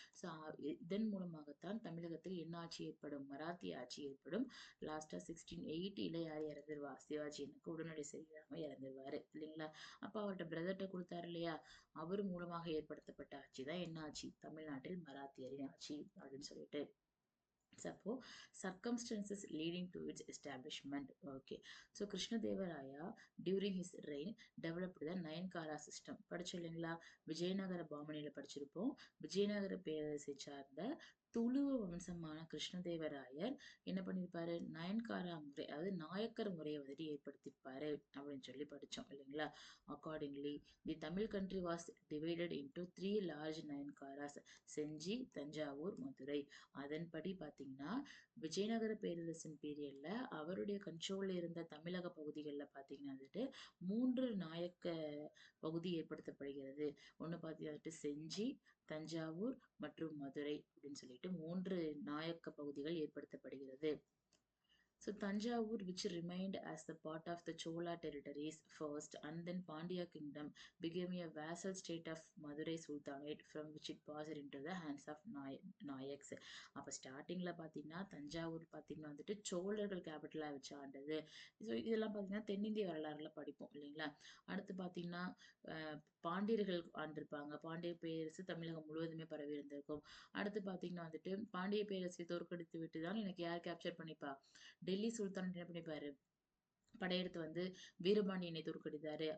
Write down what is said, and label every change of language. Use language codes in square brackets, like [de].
[ta] So இதன் மூலமாகத்தான் தமிழகத்தில் என்ன ஆட்சி ஏற்படும், மராத்திய ஆட்சி ஏற்படும். லாஸ்டா 1680 யார் இறந்துருவா, சிவாஜி எனக்கு உடனடி சரியில்லாம இறந்துருவாரு இல்லைங்களா. அப்ப அவர்கிட்ட பிரதர்கிட்ட கொடுத்தாரு இல்லையா, அவர் மூலமாக ஏற்படுத்தப்பட்ட ஆட்சி தான் என்ன ஆட்சி, தமிழ்நாட்டில் மராத்தியரின் ஆட்சி அப்படின்னு சொல்லிட்டு. [en] அப்போ circumstances leading to its establishment. Okay, so Krishnadevaraja during his reign developed the Nayankara system. [ta] படிச்சோம் இல்லைங்களா, விஜயநகர பாமணியில படிச்சிருப்போம். விஜயநகர பேரரசை சார்ந்த துளுவ வம்சமான கிருஷ்ணதேவராயர் என்ன பண்ணியிருப்பாரு, நயன்காரா முறை, அதாவது நாயக்கர் முறையை வந்துட்டு ஏற்படுத்தியிருப்பாரு அப்படின்னு சொல்லி படிச்சோம் இல்லைங்களா. [en] Accordingly the Tamil country was divided into 3 large Nayankaras, Senji, Thanjavur, Madurai. [ta] அதன்படி பார்த்தீங்கன்னா விஜயநகர பேரரசின் பீரியட்ல அவருடைய கண்ட்ரோல்ல இருந்த தமிழக பகுதிகளில் பார்த்தீங்கன்னா வந்துட்டு 3 நாயக்க பகுதி ஏற்படுத்தப்படுகிறது. ஒன்று பார்த்தீங்கன்னா வந்துட்டு செஞ்சி, தஞ்சாவூர் மற்றும் மதுரை அப்படின்னு சொல்லிட்டு 3 நாயக்க பகுதிகள் ஏற்படுத்தப்படுகிறது. [en] So Tanjavur, which remained as the part of the Chola territories first, and then Pandya kingdom became a vassal state of Madurai Sultanate, from which it passed into the hands of Nayaks. [ta] அப்போ ஸ்டார்டிங்ல பார்த்தீங்கன்னா தஞ்சாவூர் பார்த்தீங்கன்னா வந்துட்டு சோழர்கள் கேபிட்டலாக வச்சு ஆண்டது. So இதெல்லாம் பார்த்தீங்கன்னா தென்னிந்திய வரலாறுல படிப்போம் இல்லைங்களா. அடுத்து பார்த்தீங்கன்னா பாண்டியர்கள் ஆண்டிருப்பாங்க. பாண்டிய பேரரசு தமிழகம் முழுவதுமே பரவி இருந்திருக்கும். அடுத்து பார்த்தீங்கன்னா வந்துட்டு பாண்டிய பேரரசை தோற்கடித்து விட்டு தான் எனக்கு யார் கேப்சர் பண்ணிப்பா, டெல்லி சுல்தான் என்ன பண்ணிப்பாரு, படையெடுத்து வந்து வீரபாண்டியனை தோற்கடித்தாரு.